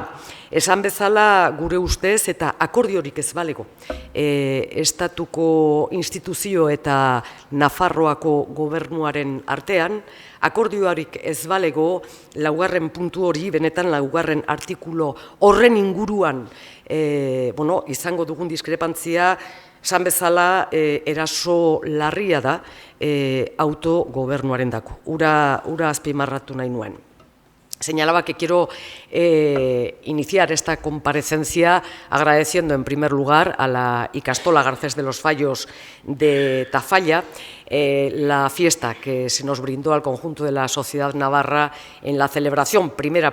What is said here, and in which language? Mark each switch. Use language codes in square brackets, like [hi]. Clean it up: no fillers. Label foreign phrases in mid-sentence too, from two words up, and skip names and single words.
[eu] Esan bezala gure ustez eta akordiorik ez balego, estatuko instituzio eta Nafarroako gobernuaren artean, akordioarik ez balego laugarren puntu hori, benetan laugarren artikulu horren inguruan izango dugun diskrepantzia, esan bezala eraso larria da autogobernuaren dako. Ura azpimarratu nahi nuen. [es] Señalaba que quiero iniciar esta comparecencia agradeciendo en primer lugar a la Ikastola Garces de los Fallos de Tafalla la fiesta que se nos brindó al conjunto de la sociedad navarra en la celebración, primera